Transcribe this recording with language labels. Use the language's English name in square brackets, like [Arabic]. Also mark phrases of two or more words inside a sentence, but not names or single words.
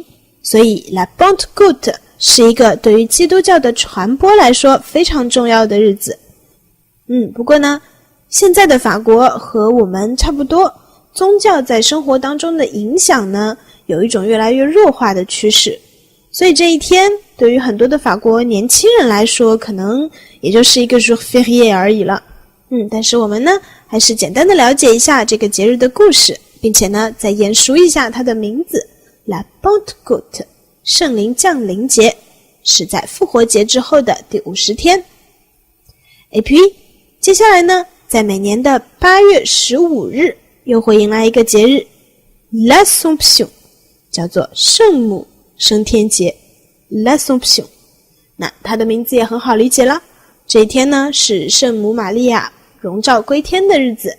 [Chinese] 所以 La Pentecôte 是一个对于基督教的传播来说非常重要的日子。不过呢，现在的法国和我们差不多，宗教在生活当中的影响呢，有一种越来越弱化的趋势。所以这一天对于很多的法国年轻人来说，可能也就是一个 [French] jour férié [Chinese] 而已了。但是我们呢，还是简单的了解一下这个节日的故事，并且呢，再眼熟一下它的名字 La Pentecôte，圣灵降临节，是在复活节之后的第50 天。 [French] Et puis， [Chinese] 接下来呢，在每年的8月15日，又会迎来一个节日 L'Assomption， 叫做圣母升天节 L'Assomption。那它的名字也很好理解了，这一天呢是圣母玛利亚荣照归天的日子。